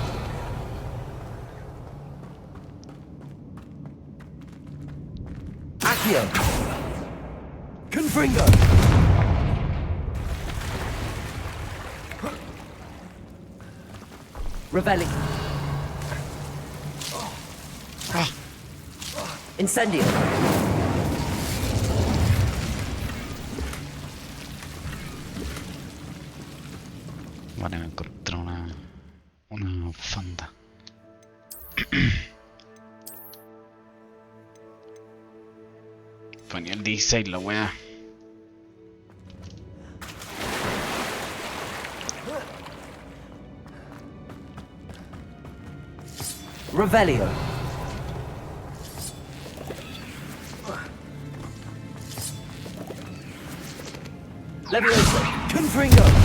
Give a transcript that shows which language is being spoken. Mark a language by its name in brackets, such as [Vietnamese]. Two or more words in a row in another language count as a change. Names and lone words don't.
[Spanish] Accio. Confringo. Revelio. Incendio. Vale, me encontré una fanda. Ponía el 16 la weá. Revelio. Levioso. Confringo.